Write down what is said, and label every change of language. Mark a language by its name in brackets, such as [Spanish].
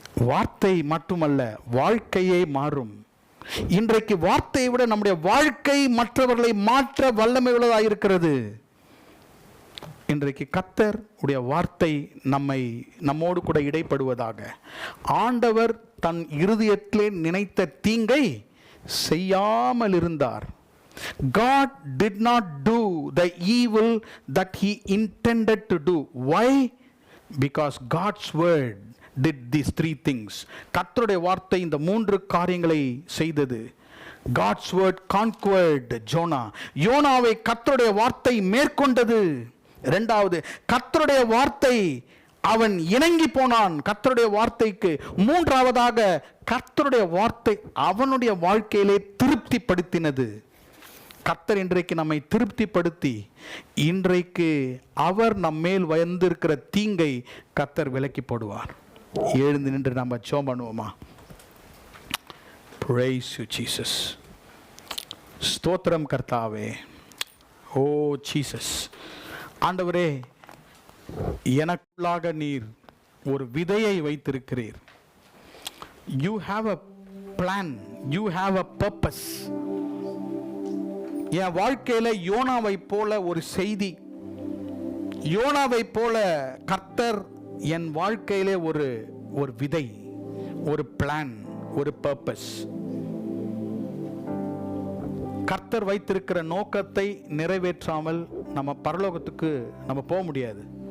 [Tamil] வார்த்தை மட்டுமல்ல, வாழ்க்கையே மாறும். இன்றைக்கு வார்த்தையை விட நம்முடைய வாழ்க்கை மற்றவர்களை மாற்ற வல்லமை உள்ளதாக இருக்கிறது. இன்றைக்கு கர்த்தர் உடைய வார்த்தை நம்மோடு கூட இடைப்படுவதாக. ஆண்டவர் தன் இருதயத்திலே நினைத்த தீங்கை செய்யாமல் இருந்தார். [English] God did not do the evil that he intended to do. Why? Because God's word did these 3 things. [Tamil] கர்த்தருடைய வார்த்தை இந்த 3 காரியங்களை செய்தது. [English] God's word conquered Jonah. [Tamil] யோனாவை கர்த்தருடைய வார்த்தை மேற்கொண்டது. இரண்டாவது, கர்த்தருடைய வார்த்தை அவன் இணங்கி போனான் கர்த்தருடைய வார்த்தைக்கு. மூன்றாவதாக, கர்த்தருடைய வார்த்தை அவனுடைய வாழ்க்கையிலே திருப்திப்படுத்தினது. கர்த்தர் இன்றைக்கு நம்மை திருப்திப்படுத்தி இன்றைக்கு அவர் நம்மேல் வந்திருக்கிற தீங்கை கர்த்தர் விலக்கி போடுவார். எழுந்து நின்று நம்ம ஜெபம் பண்ணுவோமா? [English] Praise you Jesus. [Tamil] ஸ்தோத்திரம் கர்த்தாவே. ஓ ஜீசஸ். ஆண்டவரே, எனக்குள்ளாக நீர் ஒரு விதையை வைத்திருக்கிறீர். [English] You have a plan, you have a purpose. [Tamil] என் வாழ்க்கையில யோனாவை போல ஒரு செய்தி, யோனாவை போல கர்த்தர் என் வாழ்க்கையிலே ஒரு விதை, ஒரு பிளான், ஒரு பர்பஸ். கர்த்தர் வைத்திருக்கிற நோக்கத்தை நிறைவேற்றாமல் நம்ம பரலோகத்துக்கு நம்ம போக முடியாது.